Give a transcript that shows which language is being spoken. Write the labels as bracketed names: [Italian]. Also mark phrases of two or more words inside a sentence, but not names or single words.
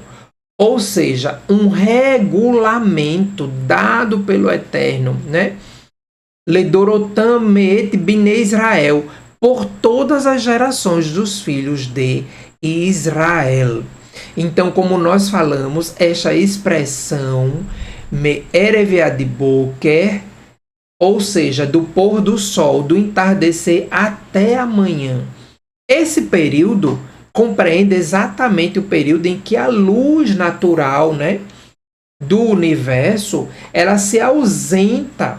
[Portuguese] Ou seja, um regulamento dado pelo Eterno, né? [Hebrew] לדורותם מאת בני ישראל, [Portuguese] por todas as gerações dos filhos de Israel. Então, como nós falamos, esta expressão [Hebrew] מערב עד בקר, [Portuguese] ou seja, do pôr do sol, do entardecer até amanhã. Esse período compreende exatamente o período em que a luz natural, né, do universo, ela se ausenta.